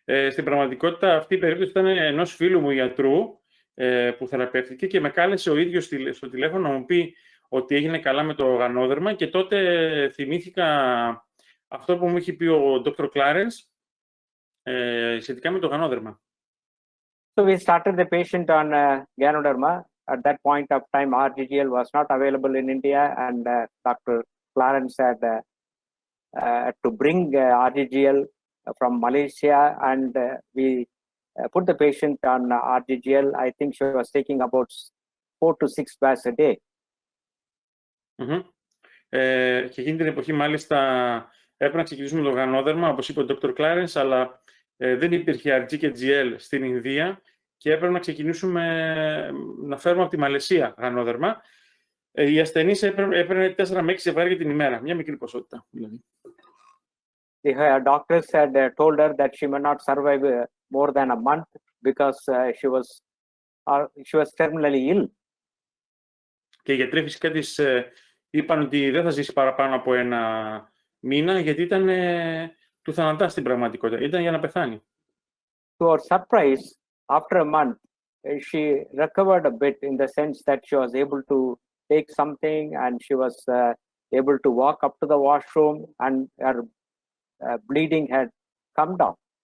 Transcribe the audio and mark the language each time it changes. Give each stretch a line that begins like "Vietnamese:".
Greek: Στην πραγματικότητα, αυτή η περίπτωση ήταν ενός φίλου μου ιατρού που θεραπεύτηκε και με κάλεσε ο ίδιος στο τηλέφωνο να μου πει ότι έγινε καλά με το γανόδερμα και τότε θυμήθηκα αυτό που μου είχε πει ο Dr. Clarence σχετικά με το γανόδερμα.
English: So we started the patient on GANODERMA. At that point of time, RGGL was not available in India, and Dr. Clarence had to bring RGGL from Malaysia, and we put the patient on RGGL. I think she was taking about 4 to 6 baths a day.
Greek: Και εκείνη την εποχή, μάλιστα, έπρεπε να ξεκινήσουμε το γανόδερμα, όπως είπε ο Dr. Clarence, αλλά δεν υπήρχε RG και GL στην Ινδία και έπρεπε να ξεκινήσουμε να φέρουμε από τη Μαλαισία γανόδερμα. Οι ασθενείς έπαιρνε 4 με 6 ζευγάρια την ημέρα, μια μικρή ποσότητα δηλαδή.
English: The doctors had told her that she may not survive more than a month because she was terminally ill.
Greek: Και οι γιατροί φυσικά της είπαν ότι δεν θα ζήσει παραπάνω από 1 μήνα, γιατί ήταν του θανατά στην πραγματικότητα. Ήταν για να πεθάνει.
English: To our surprise, after a month, she recovered a bit in the sense that she was able to take something and she was able to walk up to the washroom, and her bleeding had come down.